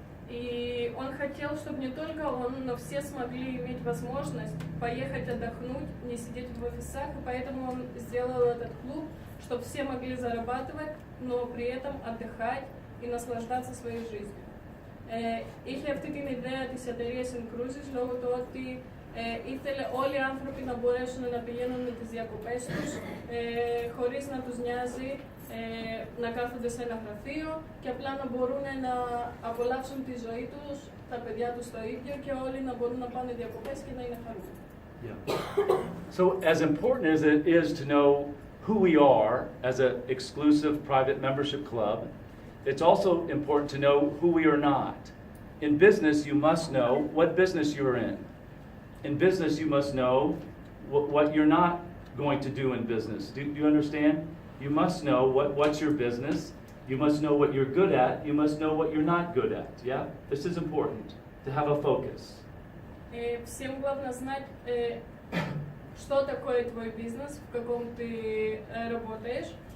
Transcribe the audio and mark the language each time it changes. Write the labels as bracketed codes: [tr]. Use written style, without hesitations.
[ru] И он хотел, чтобы не только он, но все смогли иметь возможность поехать отдохнуть, не сидеть в офисах, и поэтому он сделал этот клуб, чтобы все могли зарабатывать, но при этом отдыхать и наслаждаться своей жизнью. [el] Είχε αυτή την ιδέα της εταιρείας inCruises λόγω του ότι ήθελε όλοι οι άνθρωποι να μπορέσουν να πηγαίνουν με τις διακοπές τους χωρίς να τους νοιάζει να κάθονται σε ένα γραφείο και απλά να μπορούν να απολαύσουν τη ζωή τους, τα παιδιά τους το ίδιο και όλοι να μπορούν να πάνε διακοπές και να είναι χαρούμενοι. [en] Yeah. So as important as it is to know who we are as an exclusive private membership club, it's also important to know who we are not. In business, you must know what business you're in. In business, you must know what you're not going to do in business. Do you understand? You must know what's your business. You must know what you're good at. You must know what you're not good at. Yeah? This is important, to have a focus. [ru] Всем главное знать, что такое твой бизнес, в каком ты работаешь.